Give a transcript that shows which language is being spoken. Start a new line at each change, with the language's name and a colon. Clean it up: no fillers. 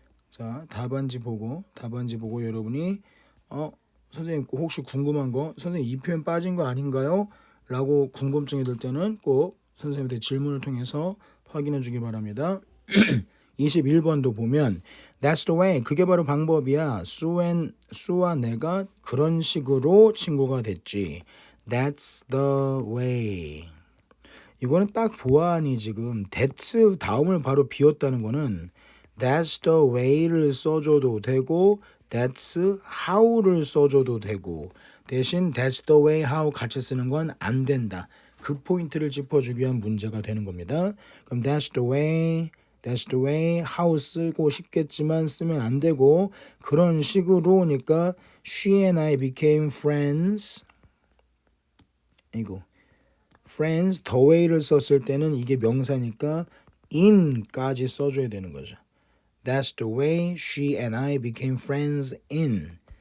Korean: 자, 답안지 보고 여러분이 선생님 혹시 궁금한 거 선생님 이 표현 빠진 거 아닌가요? 라고 궁금증이 들 때는 꼭 선생님한테 질문을 통해서 확인해 주기 바랍니다. 21번도 보면
English: That's the way.
Korean: 그게 바로 방법이야. 수와 내가 그런 식으로 친구가 됐지.
English: That's the way.
Korean: 이거는 딱 보아하니 지금 that's 다음을 바로 비웠다는 거는 That's the way를 써줘도 되고 That's how를 써줘도 되고 대신 That's the way how 같이 쓰는 건 안 된다. 그 포인트를 짚어주기 위한 문제가 되는 겁니다. 그럼 That's the way how 쓰고 싶겠지만 쓰면 안 되고 그런 식으로니까
English: she and I became friends.
Korean: 이거 friends the way를 썼을 때는 이게 명사니까 in까지 써줘야 되는 거죠.
English: That's the way she and I became friends in.